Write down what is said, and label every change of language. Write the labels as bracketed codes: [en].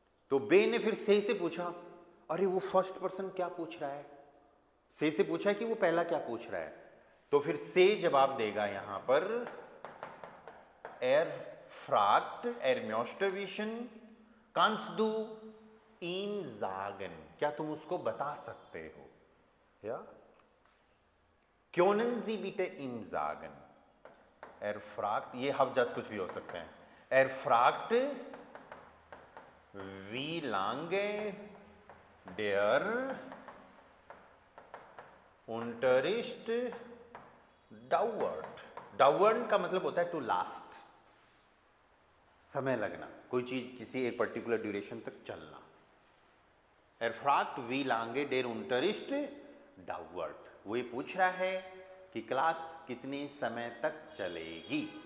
[hi] तो बे ने फिर से पूछा, अरे वो फर्स्ट पर्सन क्या पूछ रहा है, से पूछा है कि वो पहला क्या पूछ रहा है, तो फिर से जवाब देगा यहां पर [de] er fragt, er möchte wissen, kannst du ihm sagen, [hi] क्या तुम उसको बता सकते हो, या [de] können Sie bitte ihm sagen। er fragt, [hi] ये [de] Hauptsatz [hi] कुछ भी हो सकते हैं, [de] er fragt wie lange der Unterricht dauert। [hi] dauert का मतलब होता है टू लास्ट, समय लगना, कोई चीज किसी एक पर्टिकुलर ड्यूरेशन तक चलना। [de] er fragt wie lange der Unterricht dauert, [hi] वो ये पूछ रहा है कि क्लास कितने समय तक चलेगी।